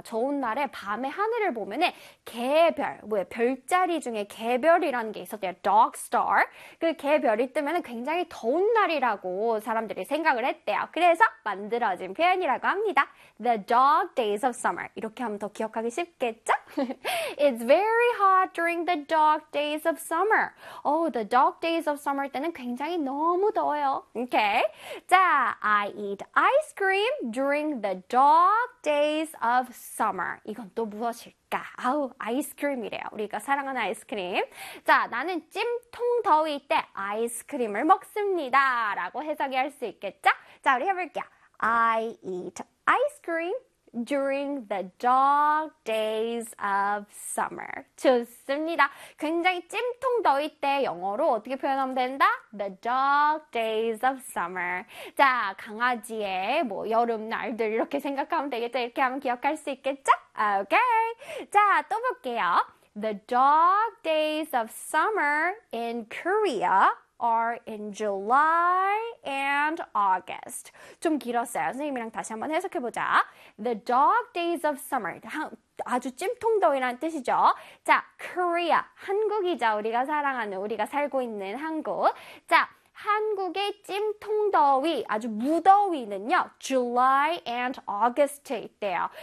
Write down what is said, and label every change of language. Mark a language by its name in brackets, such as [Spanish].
[Korean] 더운 날에 밤에 하늘을 보면은 개별, 왜 별자리 중에 개별이라는 게 있었대요. [English] Dog star. [Korean] 그 개별이 뜨면 굉장히 더운 날이라고 사람들이 생각을 했대요. 그래서 만들어진 표현이라고 합니다. [English] The dog days of summer. [Korean] 이렇게 하면 더 기억하기 쉽겠죠? [English] It's very hot during the dog days of summer. Oh, the dog days of summer [Korean] 때는 굉장히 너무 더워요. [English] Okay. [Korean] 자, [English] I eat ice cream during the dog days of summer. [Korean] 이건 또 무엇일까? 아우, 아이스크림이래요. 우리가 사랑하는 아이스크림. 자, 나는 찜통더위 때 아이스크림을 먹습니다. 라고 해석이 할수 있겠죠? 자, 우리 해볼게요. [English] I eat ice cream during the dog days of summer. [Korean] 좋습니다. 굉장히 찜통더위 때 영어로 어떻게 표현하면 된다? [English] The dog days of summer. [Korean] 자, 강아지의 뭐 여름 날들 이렇게 생각하면 되겠죠? 이렇게 하면 기억할 수 있겠죠? [English] Okay. [Korean] 자, 또 볼게요. [English] The dog days of summer in Korea are in July and August. [Korean] 좀 길었어요. 선생님이랑 다시 한번 해석해보자. [English] The dog days of summer. [Korean] 아주 찜통더위라는 뜻이죠. 자, Korea. 한국이죠. 우리가 사랑하는, 우리가 살고 있는 한국. 자, 한국의 찜통더위, 아주 무더위는요, [English] July and August [Korean] 에 있대요.